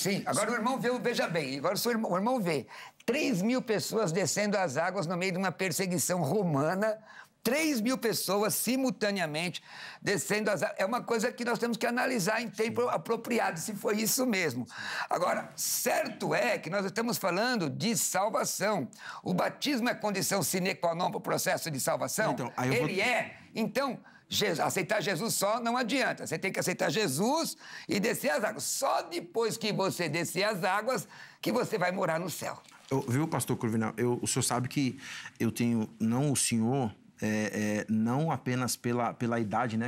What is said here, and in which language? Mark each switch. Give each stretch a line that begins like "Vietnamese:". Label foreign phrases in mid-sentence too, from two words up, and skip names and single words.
Portuguese: Sim, agora o irmão vê, veja bem, agora o irmão vê 3.000 pessoas descendo as águas no meio de uma perseguição romana, 3.000 pessoas simultaneamente descendo as águas. É uma coisa que nós temos que analisar em tempo apropriado, se foi isso mesmo. Agora, certo é que nós estamos falando de salvação. O batismo é condição
Latin: sine qua non
Portuguese: para o processo de salvação? Então, Então, aceitar Jesus só não adianta. Você tem que aceitar Jesus e descer as águas. Só depois que você descer as águas que você vai morar no céu. Viu, pastor Cruvinel? O senhor sabe que eu tenho, não o senhor, não apenas pela idade, né?